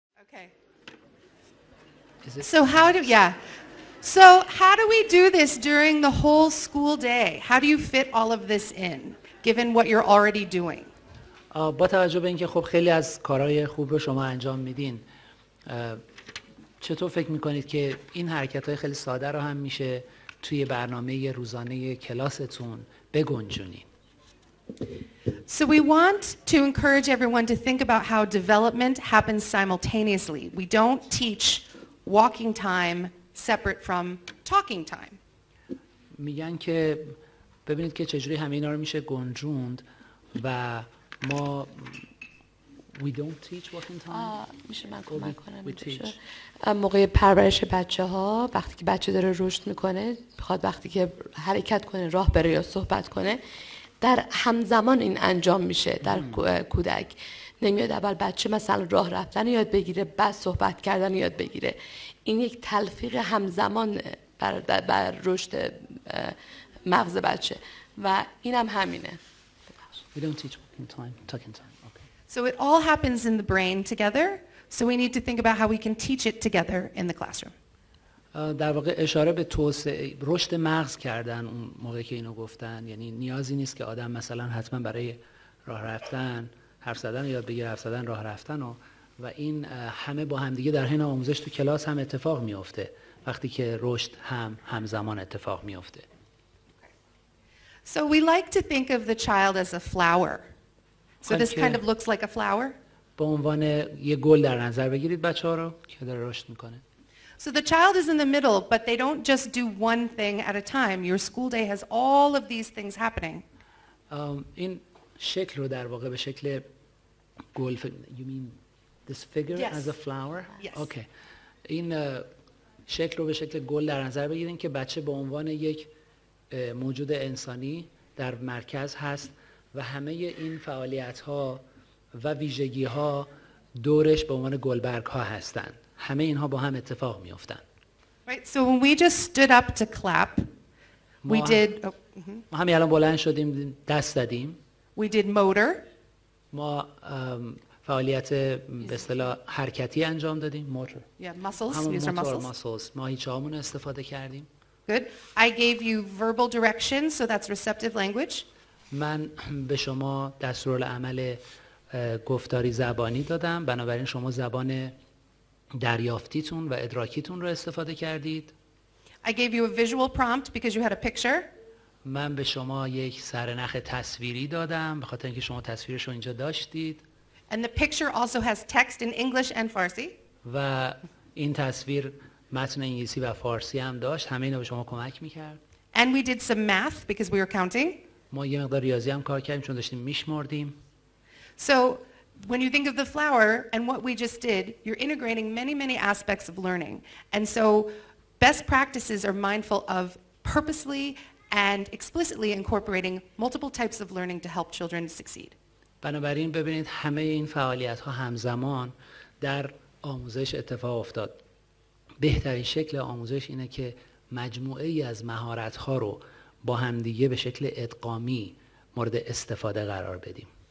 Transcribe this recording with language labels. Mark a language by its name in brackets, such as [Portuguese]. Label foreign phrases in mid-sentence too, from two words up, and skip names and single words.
[English] Okay. So how do we do this during the whole school day? How do you fit all of this in, given what you're already doing? [Persian] با توجه به اینکه خب خیلی از کارهای خوب رو شما انجام میدین، چطور فکر میکنید که این حرکت‌های خیلی ساده رو هم میشه توی برنامه روزانه کلاستون بگنجونین؟ [English] So we want to encourage everyone to think about how development happens simultaneously. We don't teach walking time separate from talking time. [Persian] میگن که ببینید که چجوری همه اینا رو میشه گنجوند و ما [English] we don't teach walking time. [Persian] میشه من کمک کنم؟ موقع پرورش بچه ها وقتی که بچه داره رشد میکنه، بخواد وقتی که حرکت کنه، راه بره یا صحبت کنه، در همزمان این انجام میشه در کودک. نمیاد اول بچه مثلا راه رفتن یاد بگیره بعد صحبت کردن یاد بگیره. این یک تلفیق همزمان بر رشد مغز بچه و اینم همینه. [English] We don't teach walking time, talking time. Okay. So it all happens in the brain together. So we need to think about how we can teach it together in the classroom. [Persian] در واقع اشاره به توسعه رشد مغز کردن اون موقعی که اینو گفتن، یعنی نیازی نیست که آدم مثلا حتما برای راه رفتن حرف زدن یاد بگیره، حرف زدن راه رفتن و این همه با هم دیگه در حین آموزش تو کلاس هم اتفاق میفته وقتی که رشد همزمان اتفاق میفته. [English] So we like to think of the child as a flower. So this kind of looks like a flower. [Persian] به عنوان یه گل در نظر بگیرید بچه‌ها رو که داره رشد میکنه. [English] So the child is in the middle, but they don't just do one thing at a time. Your school day has all of these things happening. [Persian] این شکل رو در واقع به شکل گل [English] you mean this figure Yes. as a flower? Yes. Okay. [Persian] این شکل رو به شکل گل در نظر بگیرید که بچه به عنوان یک موجود انسانی در مرکز هست و همه این فعالیت‌ها و ویژگی‌ها دورش به عنوان گلبرگ‌ها هستند. همه اینها با هم اتفاق می‌افتند. [English] Right? So when we just stood up to clap, we did [Persian] ما همین الان بلند شدیم دست زدیم. [English] we did motor. [Persian] ما فعالیت به اصطلاح حرکتی انجام دادیم. موتور. [English] Yeah, muscles. [Persian] همون [English] These are [Persian] موتور [English] muscles. muscles. [Persian] ماهیچه‌هامون استفاده کردیم. [English] Good. I gave you verbal directions, so that's receptive language. [Persian] من به شما دستورالعمل گفتاری زبانی دادم، بنابراین شما زبان دریافتیتون و ادراکیتون رو استفاده کردید. [English] I gave you a visual prompt because you had a picture. [Persian] من به شما یک سرنخ تصویری دادم به خاطر اینکه شما تصویرش رو اینجا داشتید. [English] And the picture also has text in English and Farsi. [Persian] و این تصویر متن انگلیسی و فارسی هم داشت. همه اینا به شما کمک میکرد. [English] And we did some math because we were counting. [Persian] ما یه مقدار ریاضی هم کار کردیم چون داشتیم میشمردیم. [English] So when you think of the flower and what we just did, you're integrating many aspects of learning. And so best practices are mindful of purposely and explicitly incorporating multiple types of learning to help children succeed. [Persian] بنابراین ببینید همه این فعالیت ها همزمان در آموزش اتفاق افتاد. بهترین شکل آموزش اینه که مجموعه ای از مهارت ها رو با همدیگه به شکل ادغامی مورد استفاده قرار بدیم.